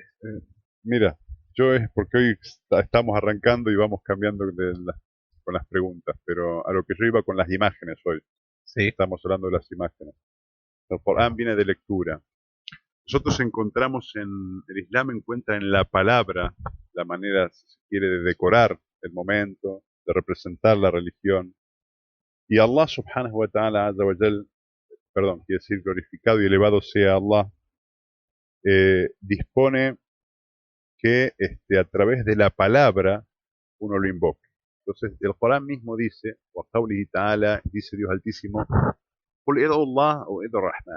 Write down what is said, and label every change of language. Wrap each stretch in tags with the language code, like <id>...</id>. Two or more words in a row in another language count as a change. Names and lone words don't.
<es>Eh, Mira, yo es porque hoy estamos arrancando y vamos cambiando con las preguntas, pero a lo que yo iba con las imágenes hoy, Sí. estamos hablando de las imágenes. El Corán viene de lectura. Nosotros encontramos en el Islam, encuentra en la palabra la manera, si se quiere, de decorar el momento, de representar la religión.</es> <ar>Y الله سبحانه وتعالى عز وجل,</ar> <es>perdón, quiere decir glorificado y elevado sea Allah, dispone que a través de la palabra uno lo invoque. Entonces, el Corán mismo dice, dice Dios Altísimo,</es> <ar>"قل ادعوا الله أو ادعوا الرحمن".</ar>